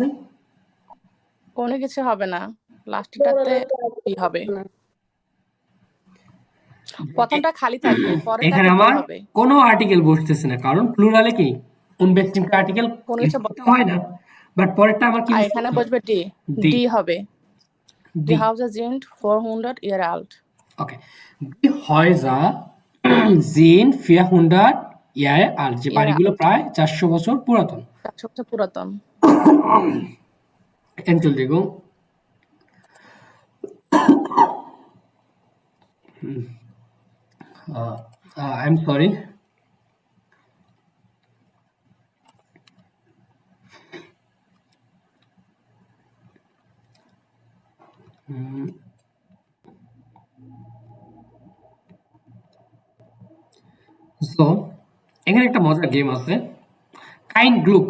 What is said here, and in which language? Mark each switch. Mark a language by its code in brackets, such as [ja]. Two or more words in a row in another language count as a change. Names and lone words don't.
[bn] কোনো কিছু হবে না, লাস্টটাতে কি হবে? প্রথমটা খালি থাকবে, পরেরটা এখানে কি আমার হবে? কোনো আর্টিকেল বসতেছে না, কারণ প্লুরালে কি [de] unbestimmte Artikel [bn] কোনো কিছু হয় না, বাট পরেরটা আমার কি আর এখানে বসবে ডি ডি। ডি হবে ডি। [de] Die Häuser sind 400 Jahre alt. ওকে, die Häuser sind 400 Jahre alt, [bn] যে বাড়িগুলো প্রায় 400 বছর পুরাতন। 400 বছর পুরাতন। [de] Entschuldigung. [en] I'm sorry. [bn] সো এখানে একটা মজার গেম আছে, [de] kein Glück.